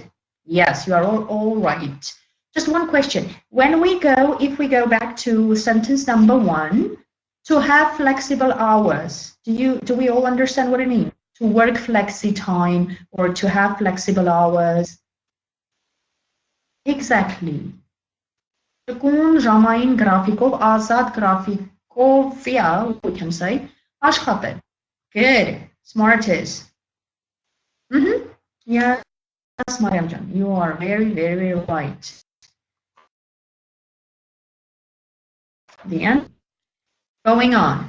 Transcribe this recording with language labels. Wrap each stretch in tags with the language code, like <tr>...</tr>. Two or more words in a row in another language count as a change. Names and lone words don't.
<en>Yes, you are all right. Just one question. If we go back to sentence number 1, to have flexible hours, do we all understand what it means? To work flexi time or to have flexible hours? Exactly.</en> <hy>Տկուն ժամային գրաֆիկով, ազատ գրաֆիկով,</hy> <en>yeah, we can say, աշխատել. Good. Smartest. Yes, Mariam-jan, you are very, very right. The end. Going on.</en>